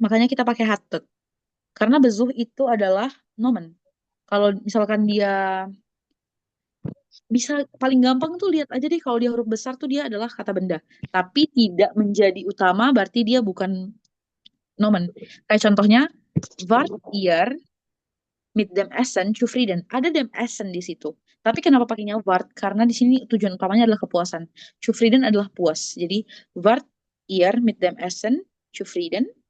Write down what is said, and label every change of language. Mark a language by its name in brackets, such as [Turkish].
[Indonesian] Makanya kita pakai hattet. Karena Besuch itu adalah nomen. Kalau misalkan dia bisa paling gampang tuh lihat aja deh kalau dia huruf besar tuh dia adalah kata benda. Tapi tidak menjadi utama berarti dia bukan nomen. Kayak contohnya, [German] wart ihr mit dem Essen zufrieden? [Indonesian] Ada [German] dem Essen [Indonesian] di situ. Tapi kenapa pakainya wart? Karena di sini tujuan utamanya adalah kepuasan. Zufrieden adalah puas. Jadi [German] wart ihr mit dem Essen zufrieden?